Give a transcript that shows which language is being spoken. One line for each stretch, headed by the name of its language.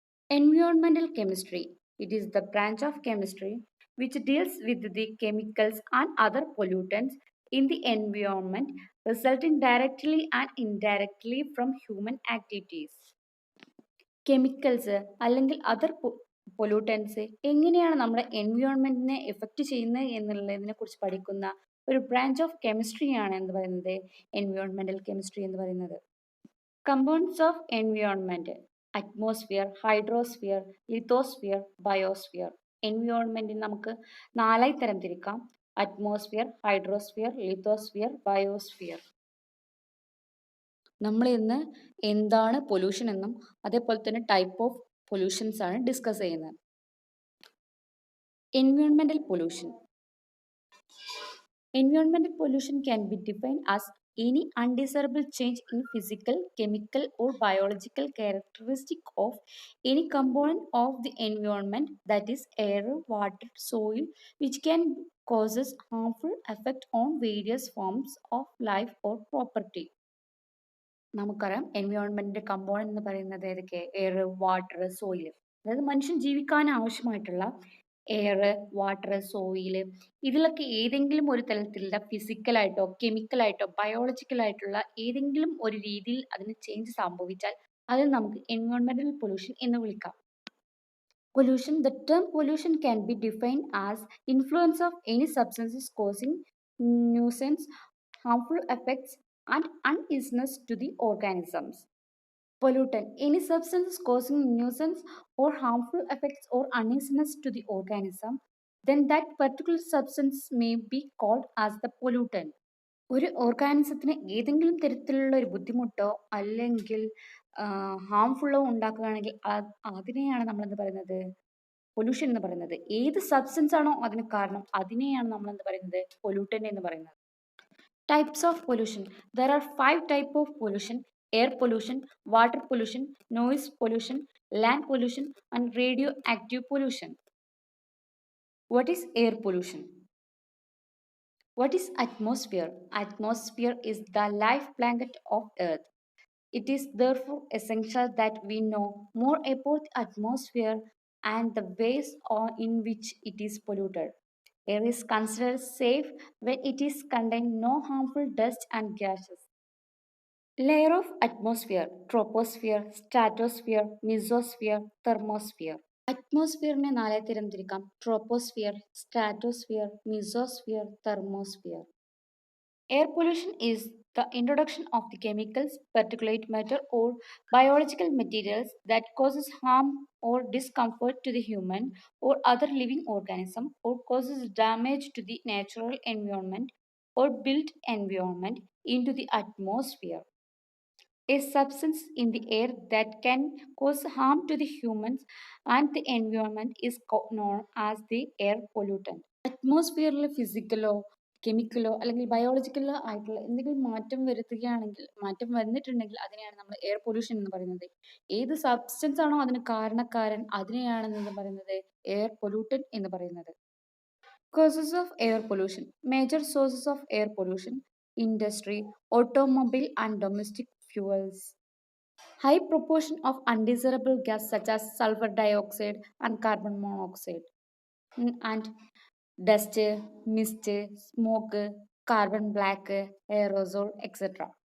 English: Environmental chemistry. It is the branch of chemistry which deals with the chemicals and other pollutants in the environment resulting directly and indirectly from human activities.
Malayalam: Chemicals അല്ലെങ്കിൽ other pollutants എങ്ങനെയാണ് നമ്മുടെ എൻവയോൺമെന്റിനെ effect ചെയ്യുന്നത് എന്നുള്ളതിനെ കുറിച്ച് പഠിക്കുന്ന ഒരു branch of കെമിസ്ട്രിയാണ് എന്ന് പറയുന്നത് എൻവയോൺമെന്റൽ കെമിസ്ട്രി എന്ന് പറയുന്നത്.
English: Components of environment: atmosphere, hydrosphere, lithosphere, biosphere.
Malayalam: എൻവയോൺമെന്റിൽ നമുക്ക് നാലായി തരംതിരിക്കാം: അറ്റ്മോസ്ഫിയർ, ഹൈഡ്രോസ്ഫിയർ, ലിത്തോസ്ഫിയർ, ബയോസ്ഫിയർ. നമ്മൾ ഇന്ന് എന്താണ് പൊല്യൂഷൻ എന്നും അതേപോലെ തന്നെ ടൈപ്പ് ഓഫ് പൊല്യൂഷൻസ് ആണ് ഡിസ്കസ് ചെയ്യുന്നത്.
English: എൻവയോൺമെന്റൽ pollution. Environmental pollution can be defined as any undesirable change in physical, chemical, or biological characteristic of any component of the environment, that is air, water, soil, which can causes harmful effect on various forms of life or property.
Malayalam: നമുക്കറിയാം എൻവയോൺമെന്റിന്റെ component എന്ന് പറയുന്നത് ഏതൊക്കെ? Air, water, soil. അതായത് മനുഷ്യൻ ജീവിക്കാൻ ആവശ്യമായിട്ടുള്ള air, water, soil, ഇതിലൊക്കെ ഏതെങ്കിലും ഒരു തരത്തിലുള്ള ഫിസിക്കലായിട്ടോ കെമിക്കലായിട്ടോ ബയോളജിക്കലായിട്ടുള്ള ഏതെങ്കിലും ഒരു രീതിയിൽ അതിന് ചേഞ്ച് സംഭവിച്ചാൽ അതിൽ നമുക്ക് എൻവയോൺമെന്റൽ പൊല്യൂഷൻ എന്ന് വിളിക്കാം.
English: Pollution. The term pollution can be defined as influence of any substances causing nuisance, harmful effects, and uneasiness to the organisms. Pollutant. Any substance causing nuisance or harmful effects or uneasiness to the organism, then that particular substance may be called as the pollutant.
Malayalam: ഒരു ഓർഗാനിസത്തിന് ഏതെങ്കിലും തരത്തിലുള്ള ഒരു ബുദ്ധിമുട്ടോ അല്ലെങ്കിൽ ഹാംഫുള്ളോ ഉണ്ടാക്കുകയാണെങ്കിൽ അതിനെയാണ് നമ്മൾ എന്ത് പറയുന്നത്? പൊല്യൂഷൻ എന്ന് പറയുന്നത്. ഏത് സബ്സ്റ്റൻസ് ആണോ അതിന് കാരണം അതിനെയാണ് നമ്മൾ എന്ത് പറയുന്നത്? പൊല്യൂട്ടന്റ് എന്ന് പറയുന്നത്.
English: Types of pollution. There are 5 types of pollution: air pollution, water pollution, noise pollution, land pollution, and radioactive pollution. What is air pollution? What is atmosphere? Atmosphere is the life blanket of Earth. It is therefore essential that we know more about the atmosphere and the ways in which it is polluted. Air is considered safe when it is contain no harmful dust and gases. Layer of atmosphere: troposphere, stratosphere, mesosphere, thermosphere.
Malayalam: അറ്റ്മോസ്ഫിയറിനെ നാലായി തരംതിരിക്കാം: troposphere, stratosphere, mesosphere, thermosphere.
English: Air pollution is the introduction of the chemicals, particulate matter, or biological materials that causes harm or discomfort to the human or other living organism, or causes damage to the natural environment or built environment into the atmosphere. A substance in the air that can cause harm to the humans and the environment is known as the air pollutant.
Malayalam: അറ്റ്മോസ്ഫിയറിൽ ഫിസിക്കലോ കെമിക്കലോ അല്ലെങ്കിൽ ബയോളജിക്കലോ ആയിട്ടുള്ള എന്തെങ്കിലും മാറ്റം വന്നിട്ടുണ്ടെങ്കിൽ അതിനെയാണ് നമ്മൾ air pollution എന്ന് പറയുന്നത്. ഏത് സബ്സ്റ്റൻസ് ആണോ അതിന് കാരണക്കാരൻ അതിനെയാണ് എന്ന് പറയുന്നത് എയർ പൊല്യൂട്ടൻ എന്ന് പറയുന്നത്.
English: Causes of air pollution. Major sources of air pollution: industry, automobile and domestic fuels. High proportion of undesirable gas such as sulfur dioxide and carbon monoxide, and dust, mist, smoke, carbon black, aerosol, etc.